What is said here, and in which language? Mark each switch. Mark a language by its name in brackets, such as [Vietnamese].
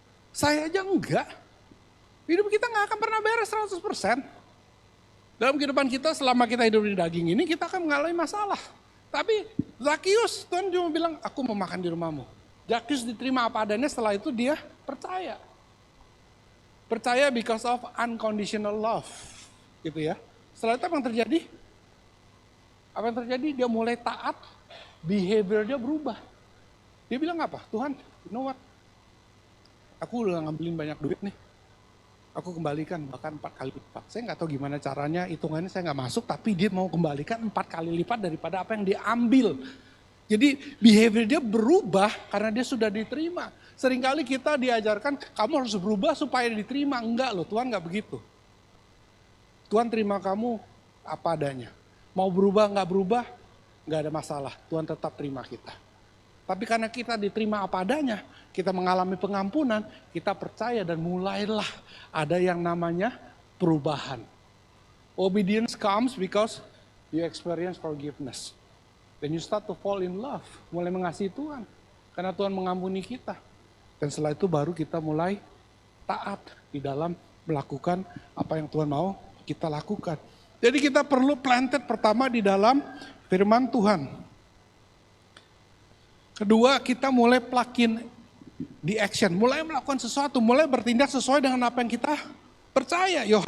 [Indonesian] Saya aja enggak. Hidup kita gak akan pernah beres 100%. Dalam kehidupan kita selama kita hidup di daging ini, kita akan mengalami masalah. Tapi Zakius, Tuhan cuma bilang, aku mau makan di rumahmu. Zakius diterima apa adanya, setelah itu dia percaya. Percaya [English] because of unconditional love. [Indonesian] Gitu ya. Setelah itu apa yang terjadi? Apa yang terjadi? Dia mulai taat, behavior dia berubah. Dia bilang apa? Tuhan, [English] you know what? [Indonesian] Aku udah ngambilin banyak duit nih. Aku kembalikan bahkan 4 kali lipat. Saya nggak tahu gimana caranya, hitungannya saya nggak masuk, tapi dia mau kembalikan 4 kali lipat daripada apa yang dia ambil. Jadi behavior dia berubah karena dia sudah diterima. Seringkali kita diajarkan, kamu harus berubah supaya diterima. Enggak loh, Tuhan nggak begitu. Tuhan terima kamu apa adanya. Mau berubah, nggak ada masalah. Tuhan tetap terima kita. Tapi karena kita diterima apa adanya, kita mengalami pengampunan, kita percaya dan mulailah ada yang namanya perubahan. [English] Obedience comes because you experience forgiveness. Then you start to fall in love, [Indonesian] mulai mengasihi Tuhan. Karena Tuhan mengampuni kita. Dan setelah itu baru kita mulai taat di dalam melakukan apa yang Tuhan mau kita lakukan. Jadi kita perlu planted pertama di dalam firman Tuhan. Kedua, kita mulai plug-in di action, mulai melakukan sesuatu, mulai bertindak sesuai dengan apa yang kita percaya.